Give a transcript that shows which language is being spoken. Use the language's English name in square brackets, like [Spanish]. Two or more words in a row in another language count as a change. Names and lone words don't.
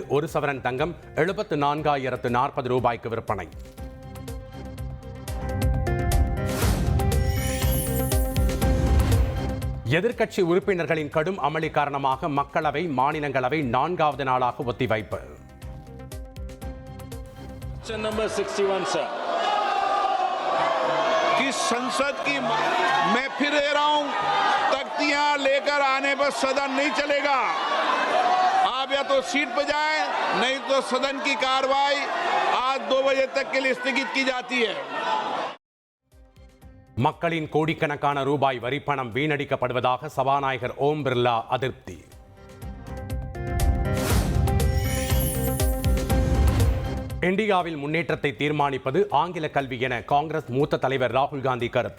[Tamil] ஒரு சவரன் தங்கம் 74,040 ரூபாய்க்கு விற்பனை. எதிர்க்கட்சி உறுப்பினர்களின் கடும் அமளி காரணமாக மக்களவை, மாநிலங்களவை 4வது நாளாக ஒத்திவைப்பு. [English] Number 61, sir. [Hindi] कि संसद की मैं फिर दे रहा हूं, तख्तियां लेकर आने पर सदन नहीं चलेगा। आप या तो सीट पर जाएं, नहीं तो सदन की कार्रवाई आज 2 बजे तक के लिए स्थगित की जाती है। [Tamil] மக்களின் கோடிக்கணக்கான ரூபாய் வரிப்பணம் வீணடிக்கப்படுவதாக சபாநாயகர் ஓம் பிர்லா அதிருப்தி. இந்தியாவில் முன்னேற்றத்தை தீர்மானிப்பது ஆங்கில கல்வி என காங்கிரஸ் மூத்த தலைவர் ராகுல் காந்தி கருத்து.